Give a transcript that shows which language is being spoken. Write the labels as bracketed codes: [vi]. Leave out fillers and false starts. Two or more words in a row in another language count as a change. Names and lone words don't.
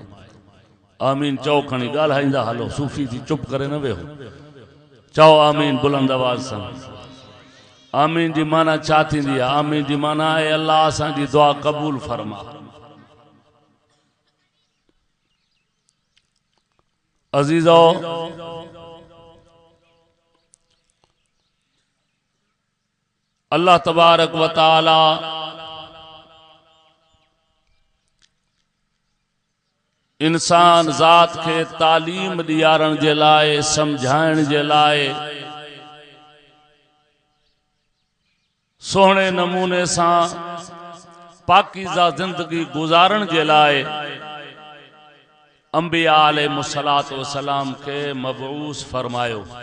[sd] आमीन चओ, खणी ॻाल्हाईंदा हलो, सूफ़ी थी चुप करे न वेहो, चओ आमीन बुलंद आवाज़ सां। आमीन जी माना छा थींदी आहे? आमीन जी माना आहे अल्लाह असांजी दुआ क़बूल फरमा। अज़ीज़ो, [ar] الله تبارك و تعالى [sd] इंसान ज़ात के तालीम ॾियारण जे लाइ, समझाइण जे लाइ, सोहणे नमूने सां पाकीज़ा जिंदगी गुजारण जे लाइ अंबिया [ar] عليهم الصلاة والسلام [sd] के मबऊस फरमायो।